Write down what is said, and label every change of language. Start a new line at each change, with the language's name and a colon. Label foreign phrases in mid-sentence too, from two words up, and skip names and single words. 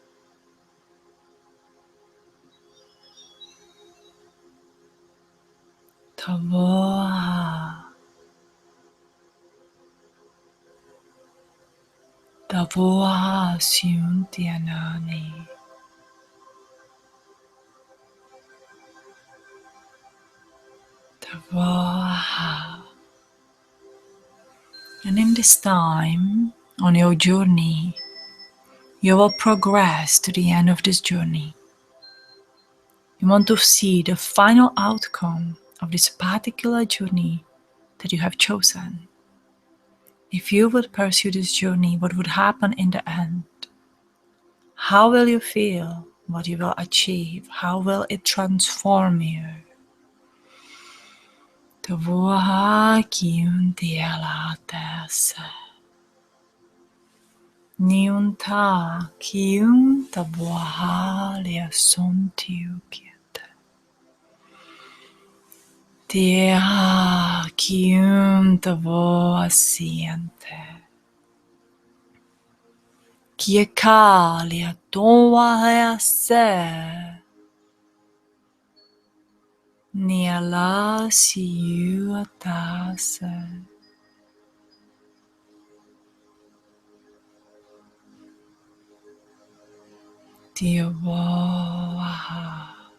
English: Tavoa. Tavoa siuntianani. Tavoa. And in this time, on your journey, you will progress to the end of this journey. You want to see the final outcome of this particular journey that you have chosen. If you would pursue this journey, what would happen in the end? How will you feel? What you will achieve? How will it transform you? Tavoa kiuntialates. Niunta kiun tavoa liasontiukiete. Tia kiun tavoa siente. Kiekalia toa hease. Niala siuatase. Diavoaha.